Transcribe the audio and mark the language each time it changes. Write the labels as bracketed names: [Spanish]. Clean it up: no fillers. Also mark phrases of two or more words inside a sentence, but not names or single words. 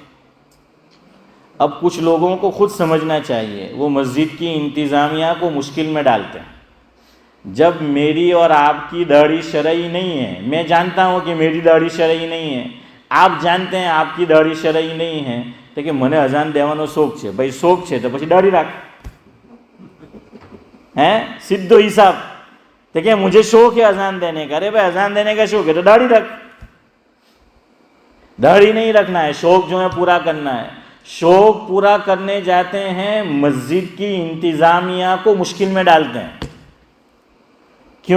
[Urdu] اب کچھ لوگوں کو خود سمجھنا چاہیے, وہ مسجد کی انتظامیہ کو مشکل میں ڈالتے ہیں. جب میری اور آپ کی داڑھی شرعی نہیں ہے, میں جانتا ہوں کہ میری داڑھی شرعی نہیں ہے, آپ جانتے ہیں آپ کی داڑھی شرعی نہیں ہے, تو کہ [Gujarati] મને અઝાન દેવાનો શોખ છે. ભાઈ શોખ છે તો પછી દાઢી રાખ, ہیں સીધો હિસાબ. [Urdu] تو کہ مجھے شوق ہے اذان دینے کا. ارے بھائی اذان دینے کا شوق ہے تو داڑھی رکھ. داڑھی نہیں رکھنا ہے, شوق جو ہے پورا کرنا ہے. شوق پورا کرنے جاتے ہیں, مسجد کی انتظامیہ کو مشکل میں ڈالتے ہیں. کیوں؟